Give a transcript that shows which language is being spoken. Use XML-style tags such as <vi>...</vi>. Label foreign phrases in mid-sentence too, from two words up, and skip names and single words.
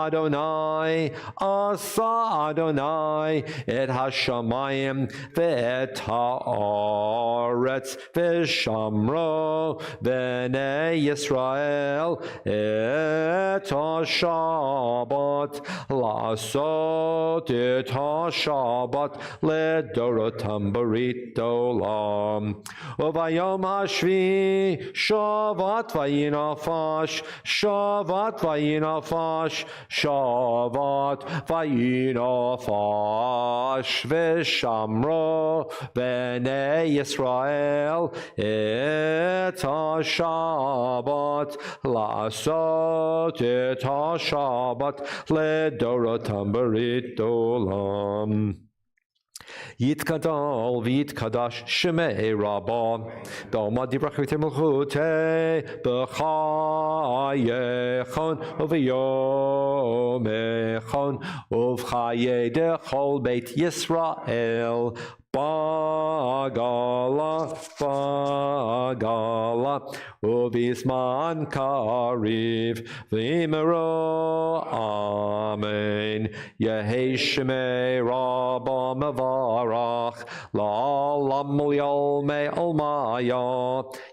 <he>יי את השמים ואת הארץ ושמרו בני ישראל את השבת לעשות את השבת לדרתם ברית עולם וביום השביעי שבת וינפש שבת וינפש שבת וינפש ושמרו בני ישראל את השבת לעשות את השבת לדרתם ברית עולם</he> <arc>יתגדל ויתקדש שמיה רבא בעלמא דיברא ומלכותיה בחייכון וביומיכון ובחיי דכל בית ישראל בעגלא ובזמן קריב ואמרו אמן. יהא שמיה רבא מברך לעלם ולעלמי עלמיא,</arc>